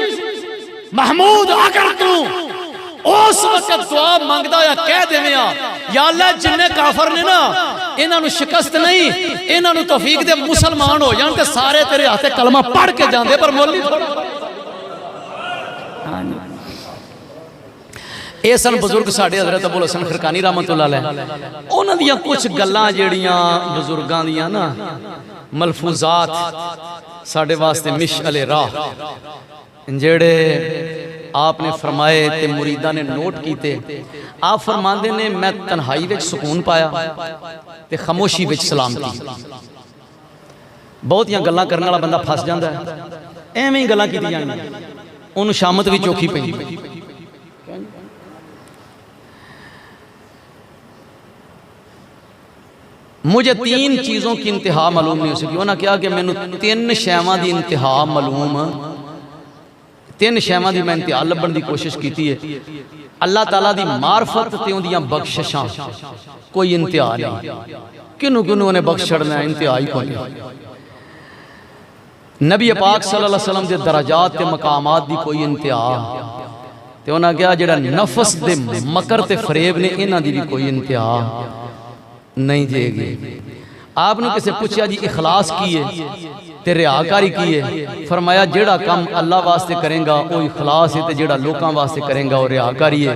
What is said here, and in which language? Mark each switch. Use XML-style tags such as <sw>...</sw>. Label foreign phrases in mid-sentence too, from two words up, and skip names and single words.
<pa>محمود اگر تو اس وقت دعا منگدا یا کہہ دیوے یا اللہ جنے کافر نے نا انہاں نوں شکست نہیں، انہاں نوں توفیق دے مسلمان ہو جان تے سارے تیرے ہاتھے کلمہ پڑھ کے جاندے، پر مل نہیں تھوڑا. ایہ سن بزرگ ساڈے حضرت ابو حسن خرقانی</pa> <ar>رحمة الله عليه.</ar> <pa>انہاں دیاں کچھ گلاں جیہڑیاں بزرگاں دیاں نا ملفوظات ساڈے واسطے مشعل راہ جیہڑے آپ نے فرمائے تے مریداں نے نوٹ کیتے. آپ فرماندے نے میں تنہائی وچ سکون پایا تے خاموشی وچ سلامتی. بہتیاں گلاں کرنے والا بندہ پھس جاندا ہے، ایویں ہی گلاں کیتی جاندیاں، اوہنوں شامت بھی چوکھی پیندی.</pa> <ur>مجھے تین چیزوں کی انتہا معلوم نہیں ہو سکی. انہوں نے کہا کہ</ur> <pa>مینوں تین شیواں کی انتہا معلوم تین شیواں دی میں انتہا لبھن دی کوشش کی ہے. اللہ تعالیٰ دی معرفت تے اوہدیاں بخششاں کوئی انتہا نہیں. کنوں کنوں انہیں بخش چھڈنا انتہا ہی کوئی۔ نبی پاک</pa> <ar>صلى الله عليه وسلم</ar> <pa>دے درجات تے مقامات دی کوئی انتہا تے انہیں کہا جیہڑا نفس دے مکر تے فریب نے انہاں دی بھی کوئی انتہا نہیں جیگی. آپ نے کسی پوچھا جی اخلاص کی ہے تے ریاکاری کی ہے، فرمایا جیہڑا کم اللہ واسطے کرے گا وہ اخلاص ہے، جیہڑا لوکاں واسطے کرے گا وہ ریاکاری ہے.</pa>